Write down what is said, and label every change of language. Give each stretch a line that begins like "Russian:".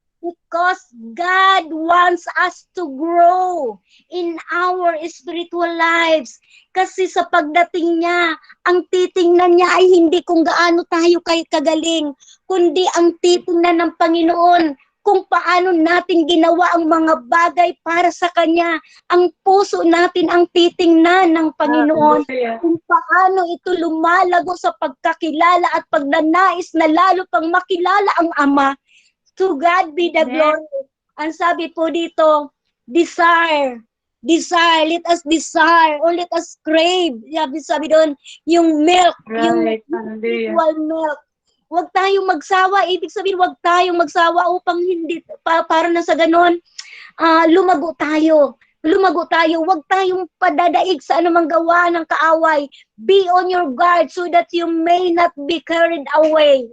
English: Because God wants us to grow in our spiritual lives.
Filipino: Kasi sa pagdating niya, ang titingnan niya ay hindi kung gaano tayo kagaling, kundi ang titingnan ng Panginoon kung paano natin ginawa ang mga bagay para sa Kanya. Ang puso natin ang titingnan ng Panginoon. Kung paano ito lumalago sa pagkakilala at pagnanais na lalo pang makilala ang Ama.
English: To God be the glory.
Filipino: Ang sabi po dito,
English: desire, let us desire, or let us crave.
Filipino: Sabi doon, yung milk, yung spiritual milk. Huwag tayong magsawa. Ibig sabihin, huwag tayong magsawa upang hindi, para na sa ganon, lumago tayo. Huwag tayong padadaig sa anumang gawa ng kaaway.
English: Be on your guard so that you may not be carried away.